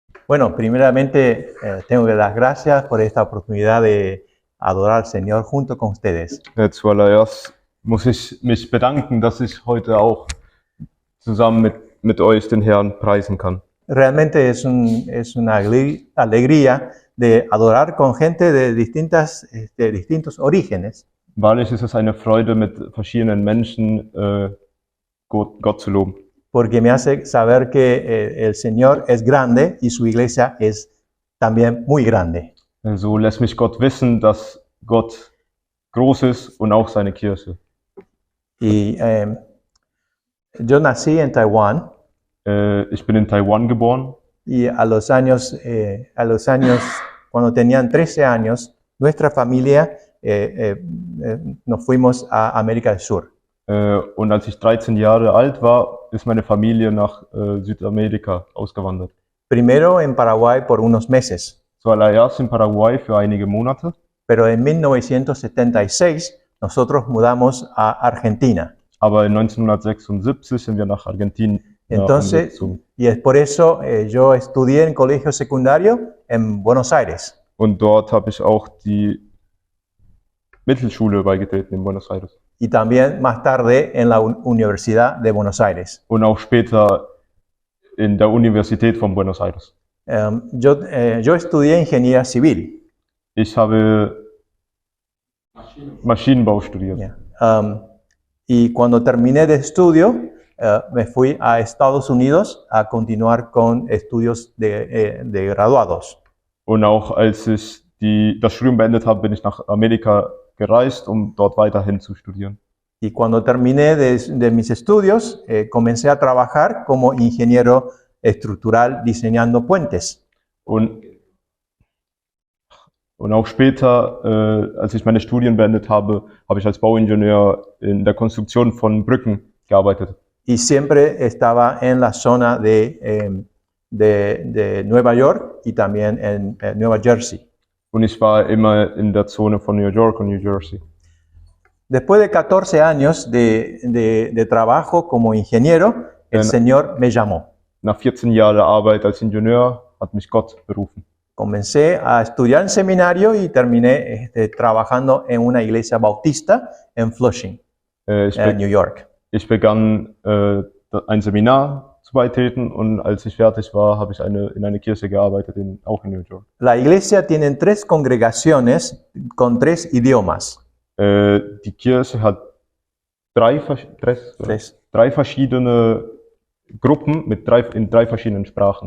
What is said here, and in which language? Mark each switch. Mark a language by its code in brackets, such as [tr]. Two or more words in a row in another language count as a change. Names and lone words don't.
[es] Bueno, primeramente tengo que dar gracias por esta oportunidad de adorar al Señor junto con ustedes. [de] Zuallererst muss ich mich bedanken, dass ich heute auch zusammen mit euch den Herrn preisen kann. [es] Realmente es una alegría de adorar con gente de distintos orígenes, [de] Wahrlich ist es eine Freude, mit verschiedenen Menschen Gott zu loben. [es] porque me hace saber que el Señor es grande y su iglesia es también muy grande. [de] So lässt mich Gott wissen, dass Gott groß ist und auch seine Kirche. [es] Y yo nací en Taiwán [de] Ich bin in Taiwan geboren [es] y a los años, cuando tenían 13 años, nuestra familia nos fuimos a América del Sur. [de] Und als ich 13 Jahre alt war, ist meine Familie nach Südamerika ausgewandert. [es] Primero en Paraguay por unos meses, [de] Zuallererst in Paraguay für einige Monate, [es] pero en 1976 nosotros mudamos a Argentina. [de] aber 1976 sind wir nach Argentinien [es] Entonces, [de] umgezogen. [es] y es por eso yo estudié en colegio secundario en Buenos Aires. [de] Und dort habe ich auch die Mittelschule beigetreten in Buenos Aires. [es] Y también más tarde en la Universidad de Buenos Aires. [de] Und auch später in der Universität von Buenos Aires. [es] Yo estudié ingeniería civil. [de] Ich habe Maschinenbau studiert. Yeah. [es] Y cuando terminé de estudio, me fui a Estados Unidos a continuar con estudios de graduados. [de] Und auch als ich das Studium beendet habe, bin ich nach Amerika gereist, um dort weiterhin zu studieren. [es] Y cuando terminé de mis estudios, comencé a trabajar como ingeniero estructural diseñando puentes. [de] Und auch später, als ich meine Studien beendet habe, habe ich als Bauingenieur in der Konstruktion von Brücken gearbeitet. [es] Y siempre estaba en la zona de Nueva York y también en Nueva Jersey. [de] Und ich war immer in der Zone von New York und New Jersey. [es] Después de 14 años de trabajo como ingeniero, el Señor me llamó. [de] Nach 14 Jahren Arbeit als Ingenieur hat mich Gott berufen. [es] Comencé a estudiar en seminario y terminé trabajando en una iglesia bautista en Flushing, New York. [de] Ich begann ein Seminar zu beitreten und als ich fertig war, habe ich in eine Kirche gearbeitet, auch in New York. [es] La iglesia tiene 3 congregaciones con 3 idiomas. [de] Die Kirche hat drei verschiedene Gruppen in 3 verschiedenen Sprachen.